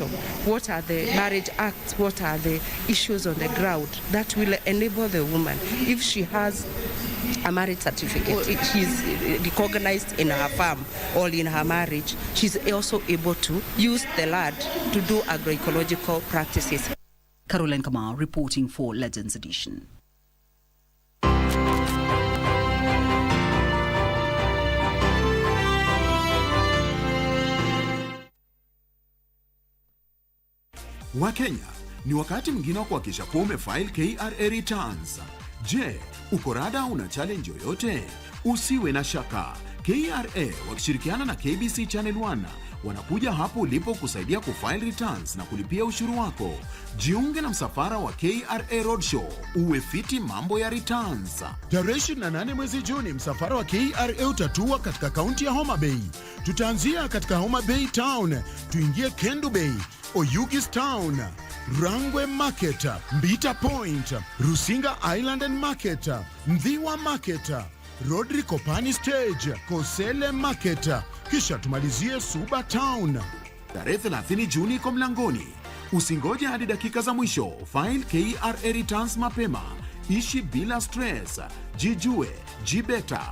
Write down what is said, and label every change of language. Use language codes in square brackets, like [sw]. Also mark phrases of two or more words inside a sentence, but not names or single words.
[en] What are the marriage acts? What are the issues on the ground that will enable the woman, if she has a marriage certificate, she's recognized in her farm or in her marriage, she's also able to use the land to do agroecological practices. Caroline Kamau reporting for Legends Edition. [sw] Wakenya, ni wakati mwingine wa kuhakikisha kuwa umefile KRA returns. Je, uko rada una challenge yoyote? Usiwe na shaka. KRA wakishirikiana na KBC Channel 1 wanakuja hapo ulipo kusaidia kufile returns na kulipia ushuru wako. Jiunge na msafara wa KRA Roadshow, uwe fiti mambo ya returns. Tarehe 28 mwezi Juni, msafara wa KRA utatua katika kaunti ya Homa Bay. Tutaanzia katika Homa Bay Town, tuingie Kendu Bay, Oyugis Town, Rangwe Market, Mbita Point, Rusinga Island and Market, Mdhiwa Market, Rodri Kopani Stage, Kosele Market, kisha tumalizie Suba Town. Tarehe 30 Juni iko mlangoni. Usingoje hadi dakika za mwisho. [en] File KRA returns mapema. [sw] Ishi bila stress. Jijue, jibeta.